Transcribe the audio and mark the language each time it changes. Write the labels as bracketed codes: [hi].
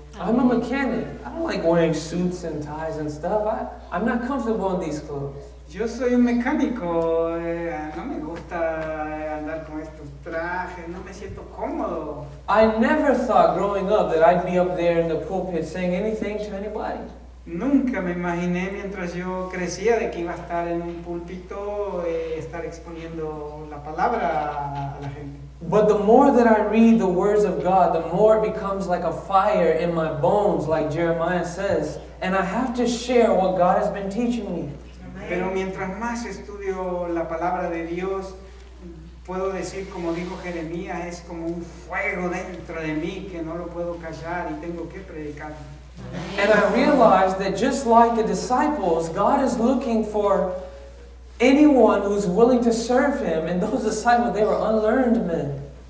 [en] I'm a mechanic. I don't like wearing suits and ties and stuff. I'm not comfortable in these clothes. [es] Yo soy un mecánico, no me gusta andar con estos trajes, no me siento cómodo. [en] I never thought growing up that I'd be up there in the pulpit saying anything to anybody. [es] Nunca me imaginé mientras yo crecía de que iba a estar en un púlpito, estar exponiendo la palabra a la gente. [en] But the more that I read the words of God, the more it becomes like a fire in my bones, like Jeremiah says. And I have to share what God has been teaching me. [es] Pero mientras más estudio la palabra de Dios, puedo decir, como dijo Jeremías, es como un fuego dentro de mí que no lo puedo callar y tengo que predicar. [en] And I realized that just like the disciples, God is looking for anyone who's willing to serve Him. And those disciples, they were unlearned men.